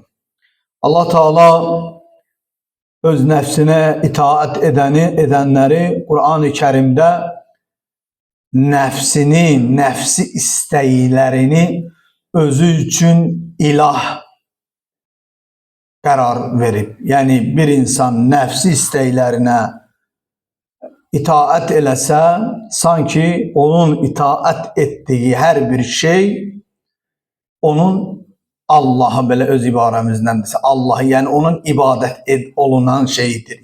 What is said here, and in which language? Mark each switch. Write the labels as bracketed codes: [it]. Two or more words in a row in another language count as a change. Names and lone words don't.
[az] Allah Teala öz nəfsinə itaat edənləri Kur'an-ı Kerimdə nefsi istəklərini özü üçün ilah qərar verib. Yani bir insan nefsi istəklərinə itaat eləsə, sanki onun [tr] itaat ettiği [az] her bir şey onun Allah'ı, belə öz ibarəmizdən desə, Allah'ı, yani onun ibadet olunan şeyidir.